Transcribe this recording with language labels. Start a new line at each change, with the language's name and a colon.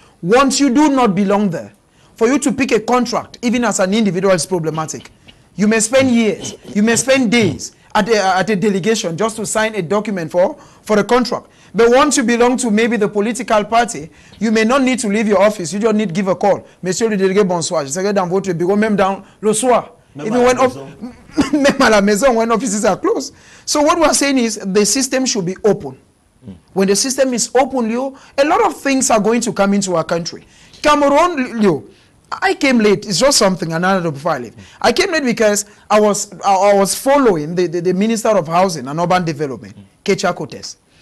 English: Once you do not belong there, for you to pick a contract, even as an individual, is problematic. You may spend years, you may spend days at a delegation just to sign a document for a contract. But once you belong to maybe the political party, you may not need to leave your office. You just need to give a call.
French: Monsieur le délégué, bonsoir. Je serai dans votre bureau, même dans le soir.
English: Even when
French: même à la maison,
English: when offices are closed. So what we are saying is, the system should be open. When the system is open, Leo, a lot of things are going to come into our country. Cameroon, Leo, I came late. It's just something, another before I leave. I came late because I was following the Minister of Housing and Urban Development, Kecha Kotes.